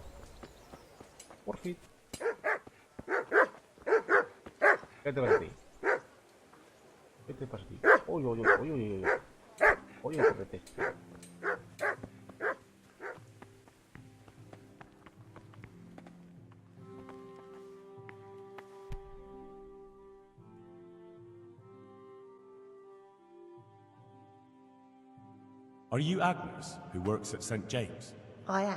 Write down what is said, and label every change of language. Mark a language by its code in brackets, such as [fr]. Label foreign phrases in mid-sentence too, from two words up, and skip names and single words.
[es] Por fin. ¿Qué te pasa a ti? ¿Qué te pasa a ti? Uy, uy, uy, uy, uy, uy. Uy, correte. [en] Are you Agnes, who works at St.